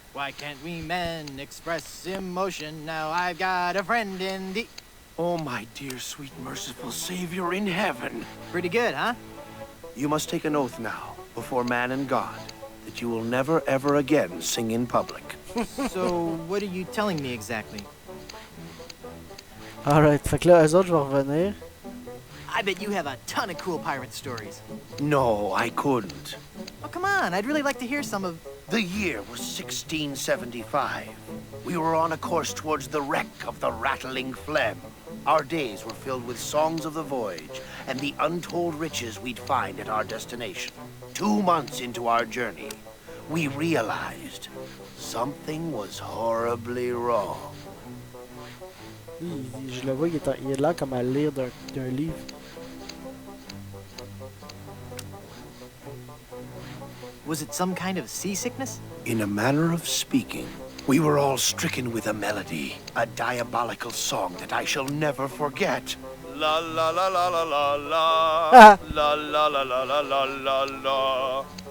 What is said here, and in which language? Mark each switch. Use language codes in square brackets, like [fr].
[en] Why can't we men express emotion? Now I've got a friend in the... Oh, my dear, sweet, merciful Savior in heaven. Pretty good, huh? You must take an oath now, before man and God, that you will never, ever again sing in public. So, what are you telling me exactly? [fr] Alright, fait que là, eux autres, je vais revenir. [en] I bet you have a ton of cool pirate stories. No, I couldn't. Oh, come on, I'd really like to hear some of... The year was 1675. We were on a course towards the wreck of the Rattling Phlegm. Our days were filled with songs of the voyage and the untold riches we'd find at our destination. 2 months into our journey, we realized something was horribly wrong. [fr] Je le vois, il est là comme à lire d'un livre. [en] Was it some kind of seasickness? In a manner of speaking, we were all stricken with a melody, a diabolical song that I shall never forget. La la la la la la la. La la la la la la la la.